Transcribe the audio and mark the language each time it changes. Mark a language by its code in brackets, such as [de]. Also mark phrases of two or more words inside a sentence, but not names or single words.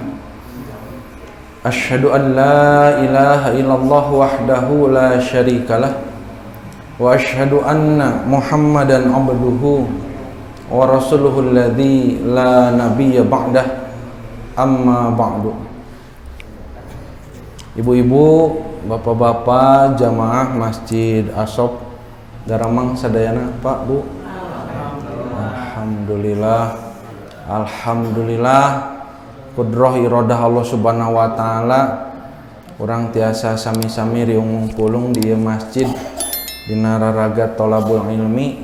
[ar] أشهد أن لا إله إلا الله وحده لا شريك له وأشهد أن محمدا عبده ورسوله الذي لا نبي بعده أما بعد. [su] Ibu-ibu, bapak-bapak, jamaah Masjid Ashab Daramang sadayana, Pak, Bu. Alhamdulillah. Alhamdulillah [ar] قدرة إرادة الله سبحانه وتعالى [su] urang tiasa sami-sami riung pulung di masjid dina raraga [ar] طلب العلم.